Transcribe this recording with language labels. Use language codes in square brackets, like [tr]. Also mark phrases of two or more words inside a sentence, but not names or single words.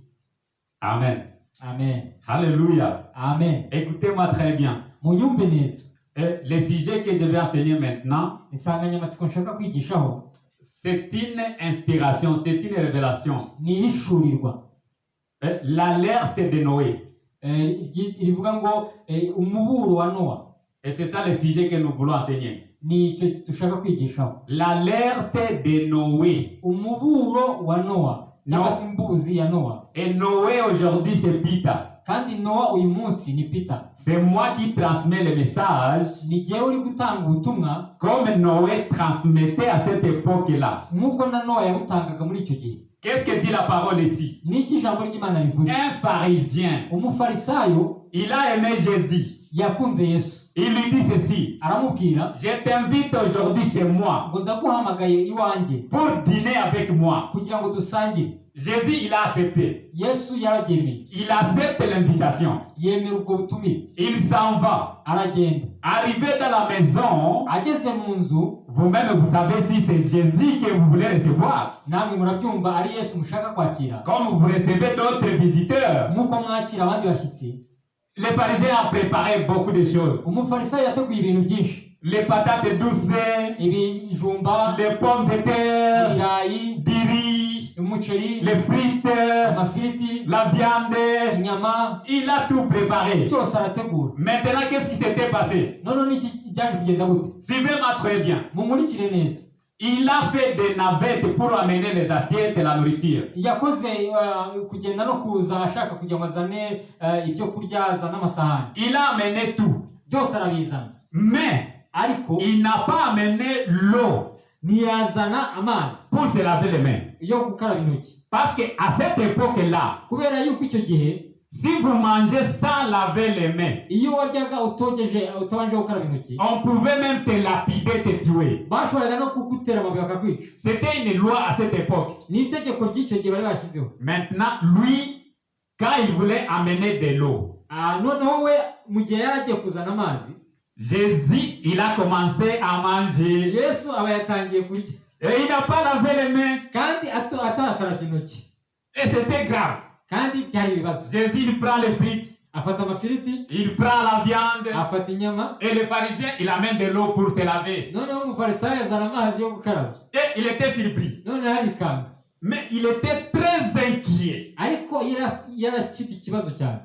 [fr] Amen. Amen. Alléluia. Amen. Écoutez-moi très bien. [rw] Munyumve neza. [fr] Le sujet que je vais enseigner maintenant, [rw] Insanganyamatsiko nshaka kwigishaho [fr] c'est une inspiration, c'est une révélation. [rw] ni ihishurirwa. [fr] L'alerte de Noé. [rw] Rivuga ngo umuburo wa Nowa. [fr] Et c'est ça le sujet que nous voulons enseigner. [rw] Ni icyo dushaka kwigishaho. [fr] L'alerte de Noé. [rw] Umuburo wa Nowa, cyangwa No. se imbuzi ya Nowa. [fr] Et Noé aujourd'hui c'est Peter. [rw] Kandi Nowa uyu munsi ni Peter. [fr] C'est moi qui transmets le message [rw] Ni jyewe uri gutanga ubutumwa [fr] comme Noé transmettait à cette époque-là. [rw] nk'uko na Nowa yabutangaga muri icyo gihe. [fr] Qu'est-ce que dit la parole ici? [rw] Ni iki ijambo ry'Imana rivuze? [fr] Un pharisien, [rw] Umufarisayo [fr] il a aimé Jésus. [rw] yakunze Yesu. [fr] Il lui dit ceci: [rw] Aramubwira [fr] je t'invite aujourd'hui chez moi [rw] ngo ndaguhamagaye iwanjye [fr] pour dîner avec moi. [rw] kugira ngo dusangire. [fr] Jésus, il a accepté. [rw] Yesu yarabyemeye, [fr] Il accepte l'invitation. [rw] yemera ubwo butumire, [fr] Il s'en va. [rw] aragenda. [fr] Arrivé dans la maison, [rw] Ageze mu nzu, [fr] vous-même, vous savez si c'est Jésus que vous voulez recevoir. [rw] namwe murabyumva ari Yesu mushaka kwakira, [fr] Comme vous recevez d'autres visiteurs, [rw] nk'uko mwakira abandi bashyitsi. [fr] les Parisiens ont préparé beaucoup de choses. [rw] Umufarisayo yateguye ibintu byinshi: [fr] Les patates douces, [rw] ibijumba, [fr] les pommes de terre, [rw] ibirayi, [fr] du riz, [rw] umuceri, [fr] les frites, [rw] amafiriti, [fr] la viande. [rw] inyama, [fr] Il a tout préparé. [rw] byose arategura. [fr] Maintenant, qu'est-ce qui s'était passé? [rw] None n'iki byaje kugenda gute? [fr] Suivez-moi très bien. [rw] Mumurikire neza. [fr] Il a fait des navettes pour amener les assiettes et la nourriture. [rw] Yakoze kugenda no kuza ashaka kugira ngo azane ibyo kurya, azane amasahani. [fr] Il a amené tout. [rw] Byose arabizana. [fr] Mais [rw] Ariko [fr] il n'a pas amené l'eau [rw] ntiyazana amazi [fr] pour se laver les mains. [rw] yo gukaraba intoki. [fr] Parce qu'à cette époque-là, [rw] Kubera yuko icyo gihe [fr] si vous mangez sans laver les mains, [rw] iyo waryaga utabanje gukaraba intoki, [fr] on pouvait même te lapider, te tuer. [rw] bashoboraga no kugutera amabuye bakakwica. [fr] C'était une loi à cette époque. [rw] Ni itegeko ry'icyo gihe bari bashyizeho. [fr] Maintenant, lui, quand il voulait amener de l'eau, [rw] Noneho we mu gihe yari agiye kuzana amazi, [fr] Jésus, il a commencé à manger. [rw] Yesu aba yatangiye kurya [fr] Et il n'a pas lavé les mains. [rw] kandi atarakarabye intoki, [fr] Et c'était grave. [rw] kandi byari ibibazo. [fr] Jésus, il prend les frites, [rw] Afata amafiriti, [fr] il prend la viande. [rw] afata inyama, [fr] Et le pharisien, il amène de l'eau pour se laver. [rw] noneho umufarisayo azana amazi yo gukaraba. [fr] Et il était surpris. [rw] Noneho arikanga, [fr] Mais il était très inquiet. [rw] ariko yari afite ikibazo cyane,